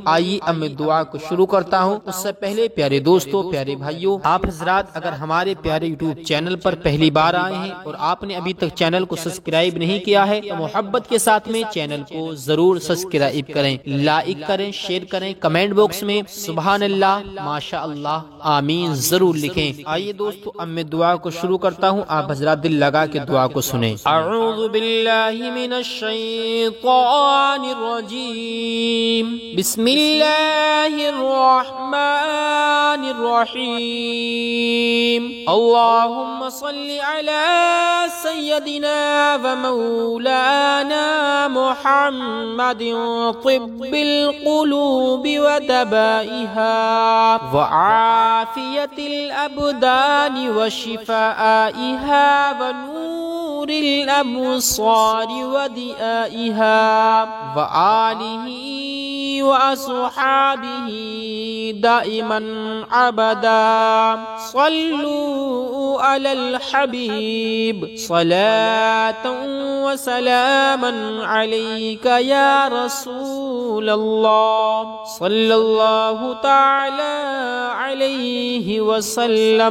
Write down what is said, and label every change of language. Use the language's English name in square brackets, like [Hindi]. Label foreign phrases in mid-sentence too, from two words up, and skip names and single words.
[Hindi] आइए अब मैं दुआ को शुरू करता हूँ। उससे पहले प्यारे दोस्तों, प्यारे भाइयों, आप हजरात अगर हमारे प्यारे यूट्यूब चैनल पर पहली बार आए हैं और आपने अभी तक चैनल को सब्सक्राइब नहीं किया है तो मोहब्बत के साथ में चैनल को जरूर सब्सक्राइब करें, लाइक करें, शेयर करें, [English] comment box [Hindi] में [Arabic] سبحان الله, ما شاء الله, [Hindi] आमीन जरूर लिखें। आइए दोस्तों, अब मैं दुआ को शुरू करता हूँ, आप हजरात दिल लगा के दुआ को सुने। [Arabic] أعوذ بالله من الشيطان الرجيم، بسم الله الرحمن الرحيم, اللهم صل على سيدنا ومولانا محمد طب القلوب ودوائها وعافية الأبدان وشفائها ونور الأبصار وضيائها وآله وأصحابه دائما أبدا. صلوا على الحبيب صلاة وسلاما عليك يا رسول الله صلى الله تعالى عليه وسلم.